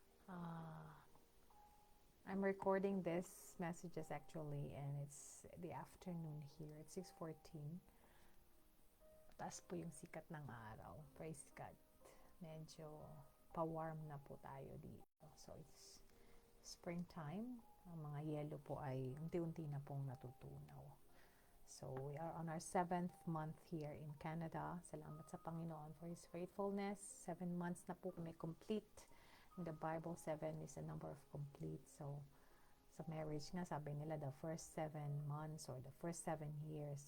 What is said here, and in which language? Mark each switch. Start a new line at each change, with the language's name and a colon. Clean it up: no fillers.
English: Uh, I'm recording this messages actually and it's the afternoon here. It's 6:14.
Filipino: Taas po yung sikat ng araw.
English: Praise God.
Filipino: Medyo pa-warm na po tayo dito.
English: So, it's springtime.
Filipino: Ang mga yelo po ay unti-unti na pong natutunaw.
English: So, we are on our 7th month here in Canada.
Filipino: Salamat sa Panginoon
English: for His faithfulness.
Filipino: 7 months na po kami complete.
English: In the Bible, 7 is a number of complete. So, sa marriage nga,
Filipino: sabi nila
English: the first 7 months or the first 7 years.